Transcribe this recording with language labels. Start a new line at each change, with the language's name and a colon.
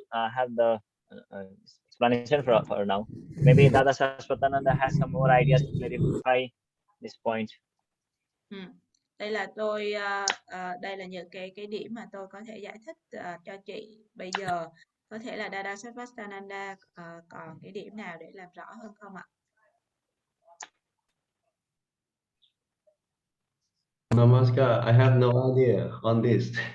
English: I have the explanation for now. Maybe Dada Saraswatananda has some more ideas to clarify this point.
Vietnamese: Đây là đây là những cái điểm mà tôi có thể giải thích cho chị bây giờ. Có thể là Dada Saraswatananda còn cái điểm nào để làm rõ hơn không ạ?
English: Namaskar, I have no idea on this.